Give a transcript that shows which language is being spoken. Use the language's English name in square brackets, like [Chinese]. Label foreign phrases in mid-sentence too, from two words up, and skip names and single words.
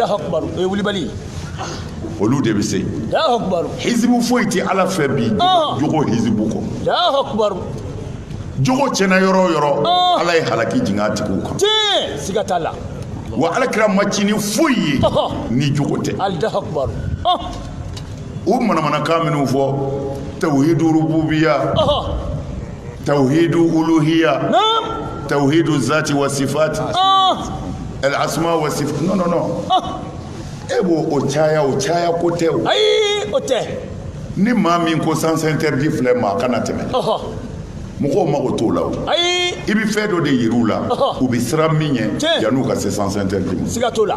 [Bambara] olu de bɛ se hizibu foyi tɛ Ala fɛ bi jogo hizibu kɔ jogo tiɲɛna yɔrɔ o yɔrɔ Ala ye halaki jigin a tigiw kan siga t'a la wa Alakira ma ci ni foyi ye ni jogo tɛ u manamanakan minnu fɔ [Arabic] توحيد ربوبية توحيد ألوهية توحيد ذات و صفات الأسماء و صفات [Bambara] al asma wa sifat non e b'o o caya ko tɛ o ayi o tɛ ni maa min ko [French] sens interdit [Bambara] filɛ maa kana tɛmɛ mɔgɔw mago t'o la o ayi i bɛ fɛn dɔ de yir'u la u bɛ siran min ɲɛ yan'u ka se [French] sens interdit [Bambara] ma siga t'o la